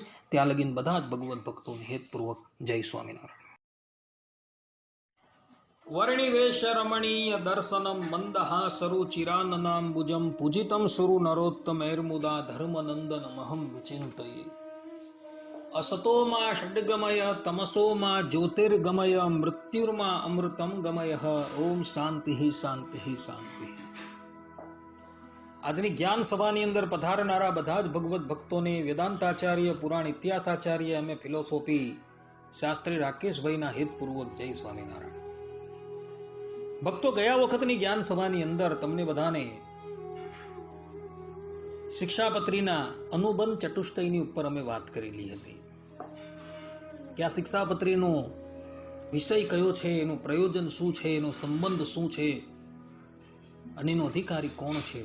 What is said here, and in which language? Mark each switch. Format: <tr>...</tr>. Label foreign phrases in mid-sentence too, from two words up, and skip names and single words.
<gu>ત્યાં લગીન બધા જ ભગવદ્ ભક્તોને હેતપૂર્વક જય સ્વામિનારાયણ.</gu> <sa>वर्णिवेश रमणीय दर्शनम मंदहासरु चिराननांबुजम पूजितम सुरु नरोत्तमैर्मुदा धर्मनंदनमहं विचिंतये. असतोमा षड्गमय तमसोमा ज्योतिर्गमय मृत्युर्मा अमृतम गमय ओम शांति शांति शांति।</sa> <gu>આજની જ્ઞાન સભાની અંદર પધારનારા બધા જ ભગવત ભક્તોને વેદાંતાચાર્ય પુરાણ ઇતિહાસાચાર્ય અમે ફિલોસોફી શાસ્ત્રી રાકેશભાઈના હિતપૂર્વક જય સ્વામિનારાયણ. ભક્તો, ગયા વખતની જ્ઞાન સભાની અંદર તમને બધાને શિક્ષાપત્રીના અનુબંધ ચતુષ્ટયની ઉપર અમે વાત કરેલી હતી કે આ શિક્ષાપત્રીનો વિષય કયો છે, એનું પ્રયોજન શું છે, એનો સંબંધ શું છે અને એનો અધિકારી કોણ છે.</gu>